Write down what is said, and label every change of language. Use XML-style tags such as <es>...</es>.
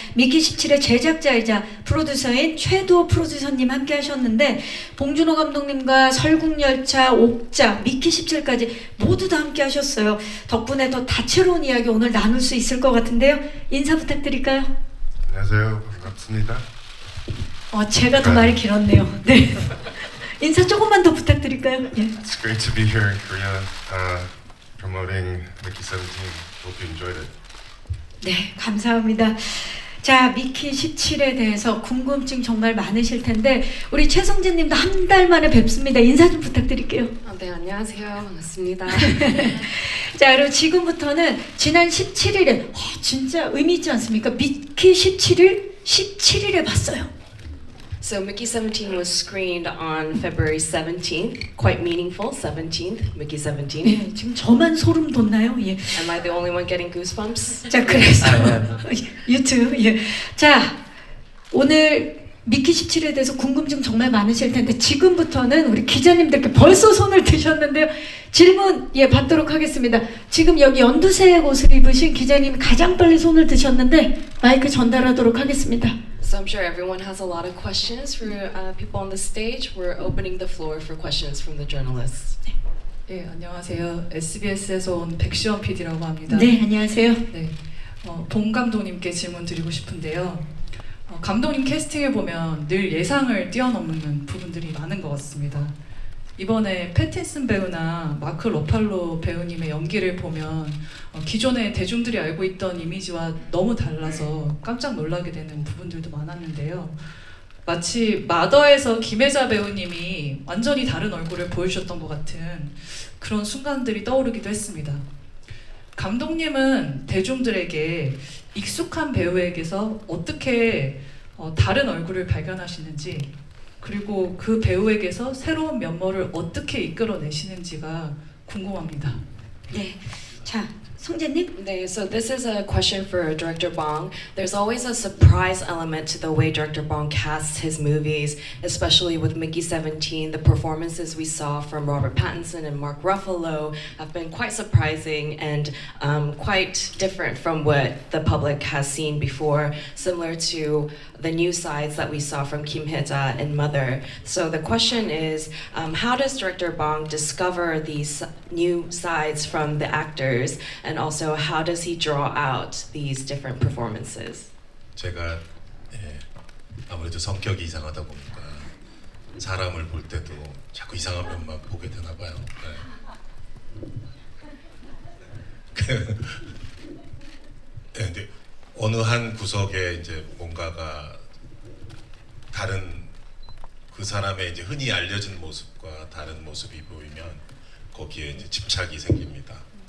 <ko>미키 17의 제작자이자 프로듀서인 최도 프로듀서님 함께 하셨는데 봉준호 감독님과 설국열차, 옥자, 미키 17까지 모두 다 함께 하셨어요. 덕분에 더 다채로운 이야기 오늘 나눌 수 있을 것 같은데요. 인사 부탁드릴까요? 안녕하세요. 반갑습니다. 제가 더 말이 길었네요. 네. 인사 조금만 더 부탁드릴까요? 예.</ko> <en>It's great to be here in Korea, promoting Mickey 17. Hope you enjoyed it.</en> <ko>네, 감사합니다. 자, 미키 17에 대해서 궁금증 정말 많으실 텐데 우리 최성진님도 한 달 만에 뵙습니다. 인사 좀 부탁드릴게요. 네, 안녕하세요. 반갑습니다. 자, 그리고 지금부터는 지난 17일에 진짜 의미 있지 않습니까? 미키 17일에 봤어요.</ko> <en>So Mickey 17 was screened on February 17th. Quite meaningful, 17th, Mickey 17.</en> <ko>네, 지금 저만 소름 돋나요? 예.</ko> <en>Am I the only one getting goosebumps?</en> <ko>자, 그래서 유튜브. 예. 자, 오늘 미키 17에 대해서 궁금증 정말 많으실 텐데 지금부터는 우리 기자님들께 벌써 손을 드셨는데요. 질문 받도록 하겠습니다. 지금 여기 연두색 옷을 입으신 기자님이 가장 빨리 손을 드셨는데 마이크 전달하도록 하겠습니다.</ko> <en>So I'm sure everyone has a lot of questions for people on the stage. We're opening the floor for questions from the journalists.</en> <ko>네, 안녕하세요. SBS에서 온 백시원 PD라고 합니다. 네, 안녕하세요. 네, 봉 감독님께 질문 드리고 싶은데요. 감독님 캐스팅을 보면 늘 예상을 뛰어넘는 부분들이 많은 것 같습니다. 이번에 패틴슨 배우나 마크 로팔로 배우님의 연기를 보면 기존에 대중들이 알고 있던 이미지와 너무 달라서 깜짝 놀라게 되는 부분들도 많았는데요. 마치 마더에서 김혜자 배우님이 완전히 다른 얼굴을 보여주셨던 것 같은 그런 순간들이 떠오르기도 했습니다. 감독님은 대중들에게 익숙한 배우에게서 어떻게 다른 얼굴을 발견하시는지, 그리고 그 배우에게서 새로운 면모를 어떻게 이끌어내시는지가 궁금합니다. 네, 자 성재님.</ko> <en>네, so this is a question for Director Bong. There's always a surprise element to the way Director Bong casts his movies, especially with Mickey 17. The performances we saw from Robert Pattinson and Mark Ruffalo have been quite surprising and quite different from what the public has seen before, similar to the new sides that we saw from Kim Hye-ja and Mother. So the question is, how does Director Bong discover these new sides from the actors, and also how does he draw out these different performances?</en> <ko>제가 아무래도 성격이 이상하다 보니까 사람을 볼 때도 자꾸 이상한 면만 보게 되나 봐요. 근데 어느 한 구석에 이제 뭔가가 다른, 그 사람의 이제 흔히 알려진 모습과 다른 모습이 보이면 거기에 이제 집착이 생깁니다.</ko>